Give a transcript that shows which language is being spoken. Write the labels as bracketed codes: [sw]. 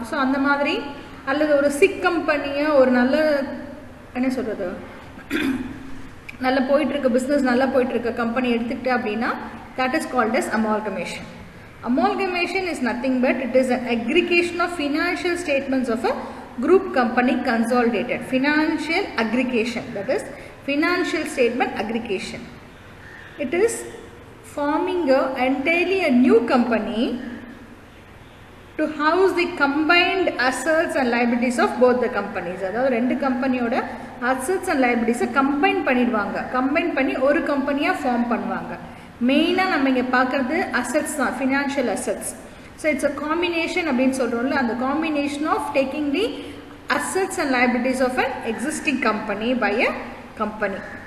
[ta] So அந்த மாதிரி அல்லது ஒரு சிக் கம்பெனியை ஒரு நல்ல என்ன சொல்கிறது நல்லா போயிட்டுருக்க பிஸ்னஸ் நல்லா போயிட்டுருக்க கம்பெனி எடுத்துக்கிட்டு அப்படின்னா [en] that is called as amalgamation. Amalgamation is nothing but it is an aggregation of financial statements of a group company consolidated. Financial aggregation, that is financial statement aggregation. It is forming entirely a new company to house the combined assets and liabilities of both the companies. [ta] அதாவது ரெண்டு கம்பெனியோட assets and liabilities combine பண்ணிடுவாங்க. Combine பண்ணி ஒரு கம்பெனியாக form பண்ணுவாங்க. மெயினாக நம்ம இங்கே பார்க்குறது அசட்ஸ் தான், financial assets. [en] so it's a combination [ta] அப்படின்னு சொல்கிறோம்ல, அந்த [en] Combination of taking the assets and liabilities of an existing company by a company.